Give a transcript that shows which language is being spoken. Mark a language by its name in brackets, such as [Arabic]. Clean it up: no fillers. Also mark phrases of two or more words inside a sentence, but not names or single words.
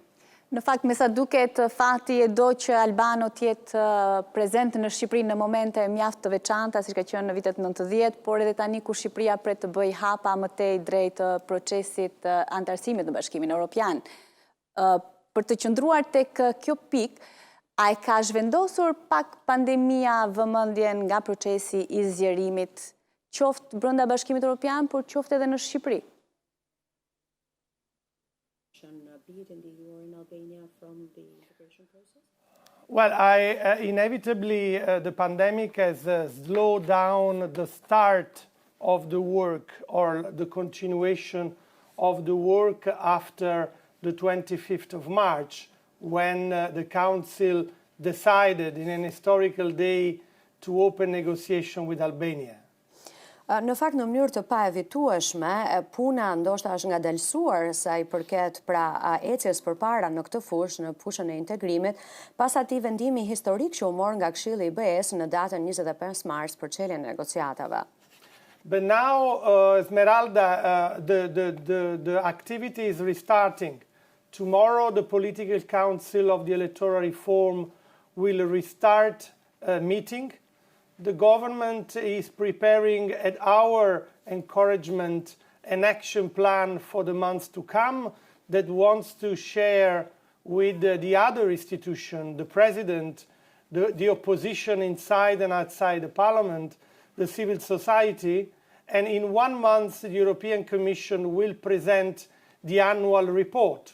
[Albanian] Në fakt, me sa duket, fati e do që Albano të jetë prezent në Shqipëri në momente mjaft të veçanta, siç ka qenë në vitet 90, por edhe tani kur Shqipëria pret të bëjë hapa më tej drejt procesit antarësimit në Bashkimin Evropian. Për të qëndruar tek kjo pikë, a e ka zhvendosur pak pandemia vëmendjen nga procesi i zgjerimit, qoftë brenda Bashkimit Evropian, por qoftë edhe në Shqipëri? [English] Well, inevitably the pandemic has slowed down the start of the work or the continuation of the work after the 25th of March, when the Council decided in an historical day to open negotiation with Albania. [Albanian] Në fakt, në mënyrë të paevitueshme, puna ndoshta është ngadalësuar sa i përket pra ecjes përpara në këtë fushë, në fushën e integrimit, pas atij vendimi historik që u mor nga Këshilli i BE-s në datën 25 mars për çeljen e negociatave. [English] But now, Esmeralda, the activity is restarting. Tomorrow, the Political Council of the Electoral Reform will restart a meeting. The government is preparing, at our encouragement, an action plan for the months to come that wants to share with the other institution, the president, the opposition inside and outside the parliament, the civil society, and in 1 month the European Commission will present the annual report.